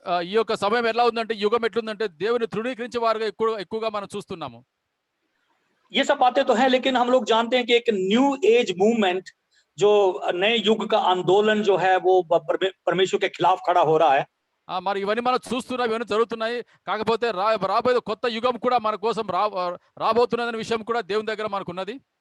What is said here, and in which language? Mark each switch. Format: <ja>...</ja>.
<te>ఈ యొక్క సమయం ఎలా ఉందంటే, యుగం ఎట్లుందంటే దేవుని తృణీకరించే వారుగా ఎక్కువగా మనం చూస్తున్నాము.</te> <hi>ये सब बातें तो है, लेकिन हम लोग जानते हैं कि एक न्यू एज मूवमेंट, जो नए युग का आंदोलन जो है वो परमेश्वर के खिलाफ खड़ा हो रहा है।</hi> <te>మరి ఇవన్నీ మనం చూస్తున్నాం, ఇవన్నీ జరుగుతున్నాయి. కాకపోతే రాబోయే కొత్త యుగం కూడా మన కోసం రాబోతున్నదనే విషయం కూడా దేవుని దగ్గర మనకున్నది.</te>